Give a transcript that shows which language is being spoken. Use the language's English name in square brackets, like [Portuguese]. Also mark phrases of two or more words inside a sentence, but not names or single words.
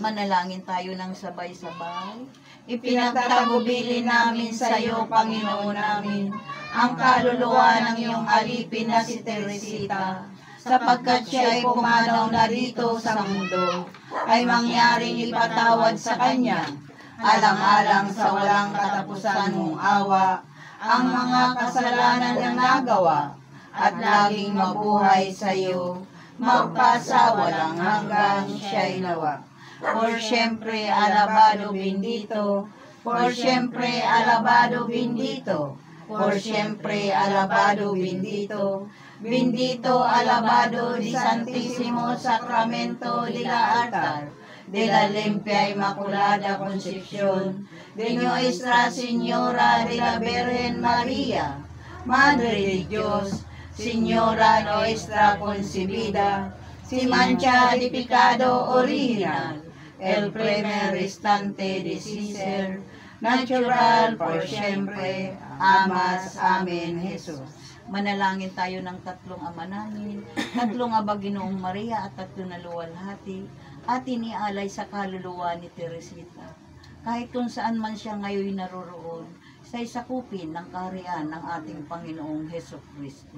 [Filipino] Manalangin tayo ng sabay-sabay. Ipinagtagubilin namin sa iyo, Panginoon namin, ang kaluluwa ng iyong alipin na si Teresita, sapagkat siya ay pumanaw na rito sa mundo, ay mangyaring ipatawad sa kanya, alang-alang sa walang katapusan mong awa, ang mga kasalanan niyang nagawa, at laging mabuhay sa iyo, magpasa walang hanggan, siya'y nawa. [Spanish] Por siempre alabado bendito, por siempre alabado bendito, por siempre alabado bendito, bendito alabado di Santísimo Sacramento de la Altar, de la Limpia Inmaculada Concepción, de Nuestra Señora de la Virgen María, Madre de Dios, Señora nuestra concebida, sin mancha de pecado original, el primer instante de ser, natural por siempre, amas, amen, Jesus. [Filipino] Manalangin tayo ng tatlong ama namin, tatlong aba Ginoong Maria at tatlong na luwalhati, at inialay sa kaluluwa ni Teresita. Kahit kung saan man siya ngayon naroroon, sa isakupin ng kaharian ng ating Panginoong Hesus Kristo.